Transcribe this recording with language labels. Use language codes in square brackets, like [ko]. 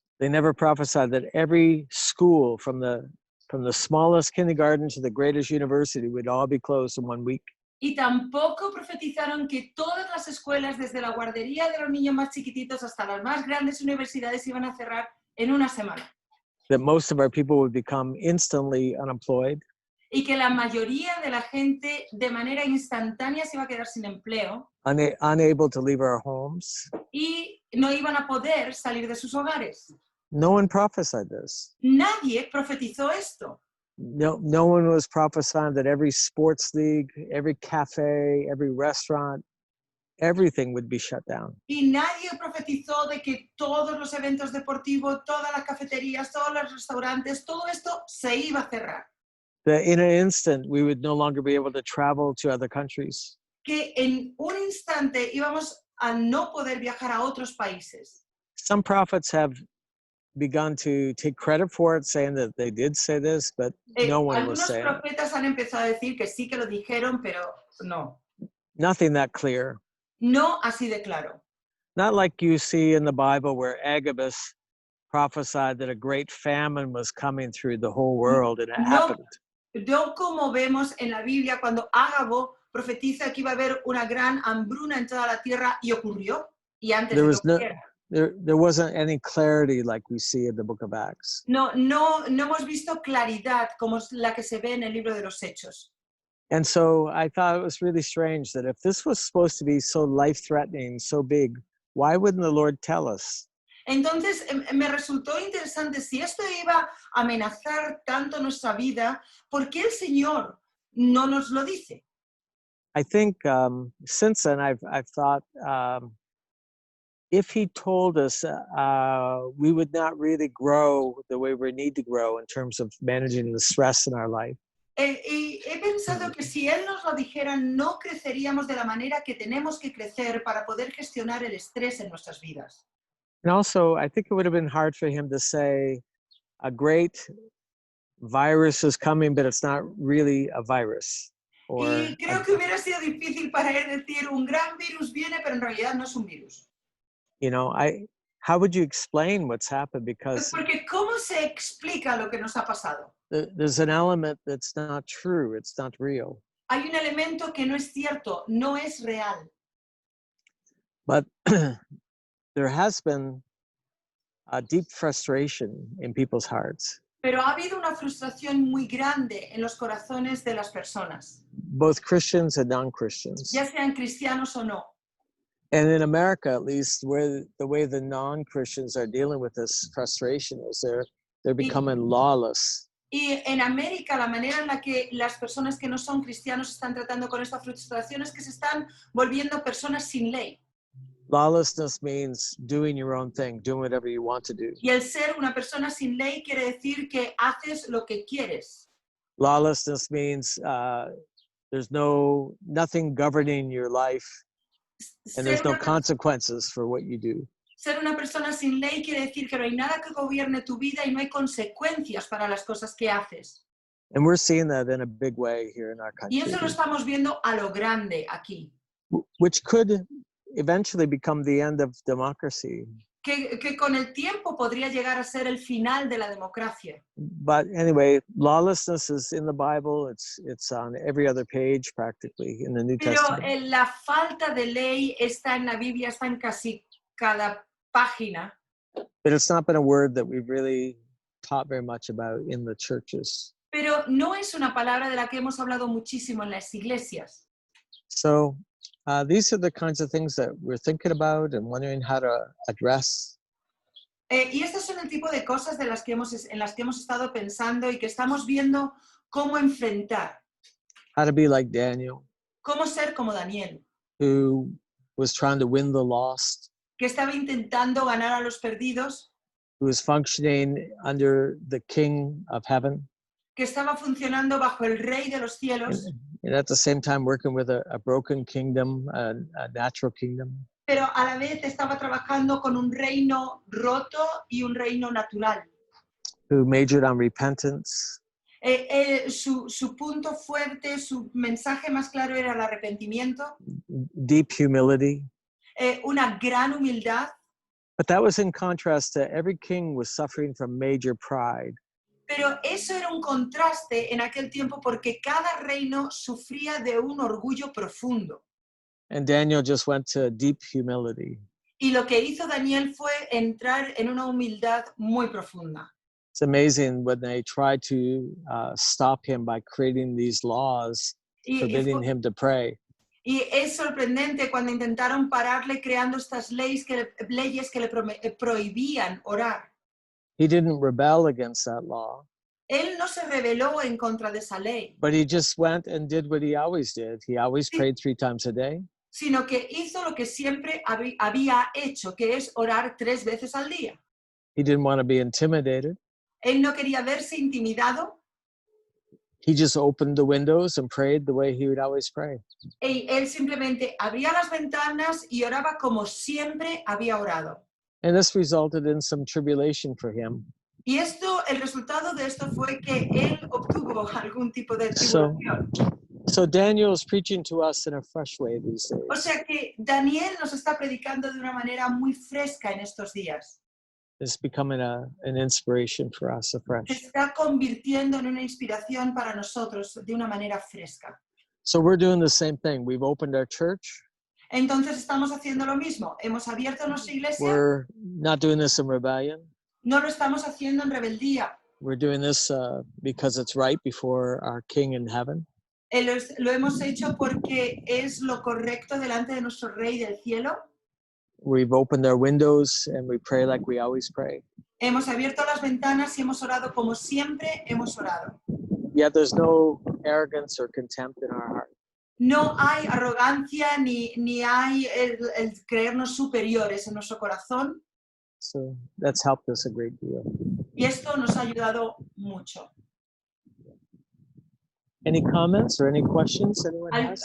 [en] They never prophesied that every school from the smallest kindergarten to the greatest university would all be closed in 1 week. [es] Y tampoco profetizaron que todas las escuelas, desde la guardería de los niños más chiquititos hasta las más grandes universidades, iban a cerrar en una semana. [en] That most of our people would become instantly unemployed. [es] Y que la mayoría de la gente de manera instantánea se iba a quedar sin empleo [en] Unable to leave our homes. [es] y no iban a poder salir de sus hogares. [en] No one prophesied this. [es] Nadie profetizó esto. [en] No one was prophesying that every sports league, every cafe, every restaurant, everything would be shut down. [es] Y nadie profetizó de que todos los eventos deportivos, todas las cafeterías, todos los restaurantes, todo esto se iba a cerrar. [en] That in an instant we would no longer be able to travel to other countries. [es] Que en un instante íbamos a no poder viajar a otros países. [en] Some prophets have begun to take credit for it, saying that they did say this, but no one was [es] Algunos [en] saying it. [es] profetas han empezado a decir que sí que lo dijeron, pero no. [en] Nothing that clear. [es] No así de claro. [en] Not like you see in the Bible where Agabus prophesied that a great famine was coming through the whole world, and it happened. [es] No como vemos en la Biblia cuando Ágabo profetiza que iba a haber una gran hambruna en toda la tierra y ocurrió. Y antes de que ocurriera. [en] There wasn't any clarity like we see in the book of Acts. [es] No hemos visto claridad como la que se ve en el libro de los Hechos. [en] And so I thought it was really strange that if this was supposed to be so life-threatening, so big, why wouldn't the Lord tell us? [es] Entonces me resultó interesante, si esto iba a amenazar tanto nuestra vida, ¿por qué el Señor no nos lo dice? [en] I think since then I've thought if he told us, we would not really grow the way we need to grow in terms of managing the stress in our life. [es] Y he pensado que si Él nos lo dijera, no creceríamos de la manera que tenemos que crecer para poder gestionar el estrés en nuestras vidas. [en] And also, I think it would have been hard for him to say, a great virus is coming, but it's not really a virus. [es] Y creo que hubiera sido difícil para Él decir, un gran virus viene, pero en realidad no es un virus. [en] You know, how would you explain what's happened? Because [es] Porque ¿cómo se explica lo que nos ha pasado? [en] there's an element that's not true. It's not real. [es] Hay un elemento que no es cierto, no es real. [en] But there has been a deep frustration in people's hearts. [es] Pero ha habido una frustración muy grande en los corazones de las personas, [en] Both Christians and non-Christians. [es] ya sean cristianos o no. [en] And in America, at least, where the way the non-Christians are dealing with this frustration is they're becoming lawless. [es] Y en América, la manera en la que las personas que no son cristianos están tratando con esta frustración es que se están volviendo personas sin ley. [en] Lawlessness means doing your own thing, doing whatever you want to do. [es] Y el ser una persona sin ley quiere decir que haces lo que quieres. [en] Lawlessness means there's nothing governing your life, and there's no consequences for what you do. [es] Ser una persona sin ley quiere decir que no hay nada que gobierne tu vida y no hay consecuencias para las cosas que haces. [en] And we're seeing that in a big way here in our country. [es] Y eso lo estamos viendo a lo grande aquí. [en] Which could eventually become the end of democracy. [es] Que con el tiempo podría llegar a ser el final de la democracia. [en] But anyway, lawlessness is in the Bible. It's on every other page practically in the New Testament. [es] Pero la falta de ley está en la Biblia, está en casi cada página. [en] But it's not been a word that we've really taught very much about in the churches. [es] Pero no es una palabra de la que hemos hablado muchísimo en las iglesias. [en] So these are the kinds of things that we're thinking about and wondering how to address. [es] Y estas son el tipo de cosas en las que hemos estado pensando y que estamos viendo cómo enfrentar. [en] How to be like Daniel. [es] Cómo ser como Daniel. [en] Who was trying to win the lost. [es] que estaba intentando ganar a los perdidos, [en] who was functioning under the King of Heaven, [es] que estaba funcionando bajo el Rey de los cielos, [en] and at the same time working with a broken kingdom, a natural kingdom. [es] pero a la vez estaba trabajando con un reino roto y un reino natural. [en] Who majored on repentance, [es] Su punto fuerte, su mensaje más claro era el arrepentimiento, [en] deep humility. [es] una gran humildad, [en] But that was in contrast to every king was suffering from major pride. [es] pero eso era un contraste en aquel tiempo porque cada reino sufría de un orgullo profundo. [en] And Daniel just went to deep humility. [es] Y lo que hizo Daniel fue entrar en una humildad muy profunda. [en] It's amazing when they tried to stop him by creating these laws forbidding him to pray. [es] Y es sorprendente cuando intentaron pararle creando estas leyes que le prohibían orar. [en] He didn't rebel against that law. [es] Él no se rebeló en contra de esa ley, [en] But he just went and did what he always did. He always prayed 3 times a day. [es] sino que hizo lo que siempre había hecho, que es orar 3 veces al día. [en] He didn't want to be intimidated. [es] Él no quería verse intimidado. [en] He just opened the windows and prayed the way he would always pray. [es] Él simplemente abría las ventanas y oraba como siempre había orado. [en] And this resulted in some tribulation for him. [es] Y el resultado de esto fue que él obtuvo algún tipo de tribulación. [en] So Daniel is preaching to us in a fresh way these days. [es] O sea que Daniel nos está predicando de una manera muy fresca en estos días. [en] It's becoming an inspiration for us [es] Se [en] afresh. [es] está convirtiendo en una inspiración para nosotros de una manera fresca. [en] So we're doing the same thing. We've opened our church. [es] Entonces estamos haciendo lo mismo. Hemos abierto nuestra iglesia. [en] We're not doing this in rebellion. [es] No lo estamos haciendo en rebeldía. [en] We're doing this because it's right before our King in heaven. [es] Lo hemos hecho porque es lo correcto delante de nuestro Rey del cielo. [en] We've opened our windows and we pray like we always pray. [es] Hemos abierto las ventanas y hemos orado como siempre hemos orado. [en] Yet there's no arrogance or contempt in our heart. [es] No hay arrogancia ni hay el creernos superiores en nuestro corazón. [en] So that's helped us a great deal. [es] Y esto nos ha ayudado mucho. [en] Any comments or any questions anyone has?